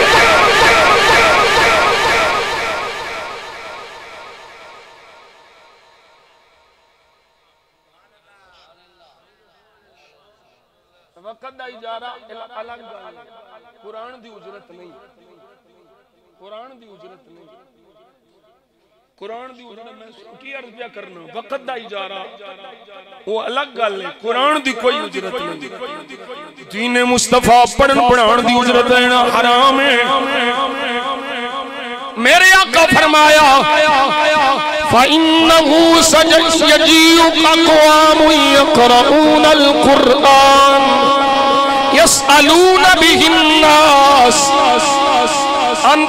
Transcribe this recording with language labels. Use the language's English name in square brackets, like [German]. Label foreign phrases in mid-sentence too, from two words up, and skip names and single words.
[Punjabi] وقت دا اجارہ الگ گل، قرآن دی اجرت نہیں، قرآن دی اجرت نہیں، قرآن دی اجرت میں کی عرض پیا کرنا، وقت دا اجارہ وہ الگ گل ہے، قرآن دی کوئی اجرت نہیں۔ دین مصطفیٰ پڑھن پڑھان دی اجرت لینا حرام ہے۔ میرے آقا فرمایا [Arabic] فَإِنَّهُ سَيَجِيءُ أَقْوَامٌ يَقْرَؤُونَ الْقُرْآنَ يَسْأَلُونَ بِهِ النَّاسَ ان